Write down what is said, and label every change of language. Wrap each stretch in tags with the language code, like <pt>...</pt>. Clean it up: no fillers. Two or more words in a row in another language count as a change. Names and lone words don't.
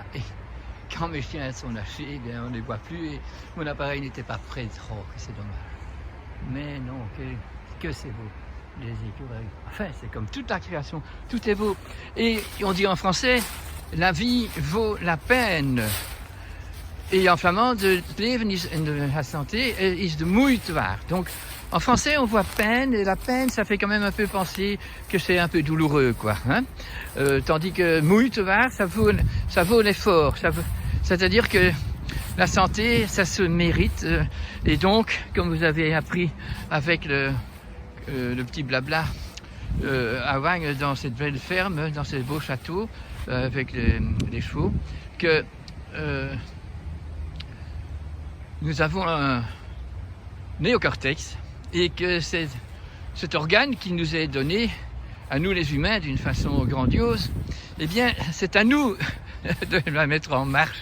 <fr>Et quand mes chiens sont lâchés, eh bien, on ne les voit plus et mon appareil n'était pas prêt. Oh, que c'est dommage. Mais non, que c'est beau, les écureuils. Enfin, c'est comme toute la création, tout est beau. Et on dit en français, la vie vaut la peine. Et en flamand,</fr> <nl>het leven is, en</nl> <fr>de la santé</fr> <nl>is de moeite waard.</nl> <fr>Donc, en français, on voit peine, et la peine, ça fait quand même un peu penser que c'est un peu douloureux, quoi. Hein, tandis que</fr> <nl>moeite waard,</nl> <fr>ça vaut l'effort. C'est-à-dire que la santé, ça se mérite. Et donc, comme vous avez appris avec le petit blabla à Wagnes dans cette belle ferme, dans ce beau château, avec les chevaux, que nous avons un néocortex et que c'est cet organe qui nous est donné à nous les humains d'une façon grandiose, eh bien c'est à nous de la mettre en marche.</fr>